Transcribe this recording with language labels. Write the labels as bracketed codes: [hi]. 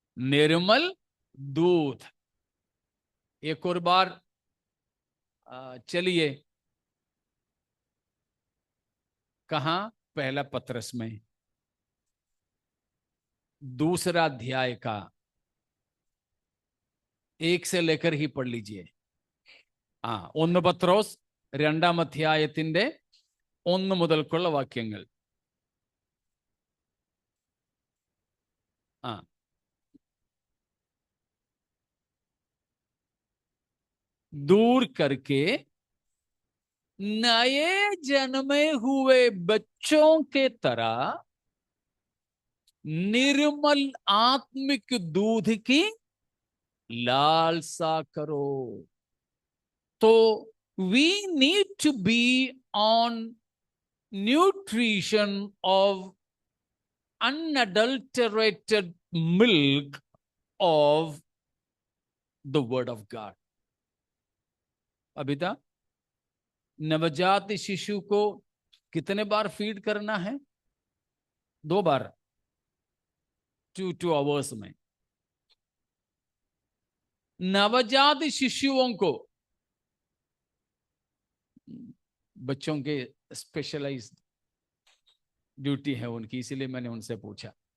[hi] निर्मल दूध। एक और बार चलिए, कहां? पहला पत्रस में दूसरा अध्याय का 1 से लेकर ही पढ़ लीजिए। [ml] ഒന്ന് പത്രോസ് 2-ാം അധ്യായത്തിന്റെ 1 മുതൽക്കുള്ള വാക്യങ്ങൾ. [hi] दूर करके नए जन्मे हुए बच्चों के तरह निर्मल आत्मिक दूध की लालसा करो। [en] तो we need to be on nutrition of unadulterated milk of the word of God. [hi] Abida, नवजात शिशु को कितने बार फीड करना है? 2 बार, 2 आवर्स में। नवजात शिशुओं को, बच्चों के स्पेशलाइज्ड ड्यूटी है उनकी, इसीलिए मैंने उनसे पूछा।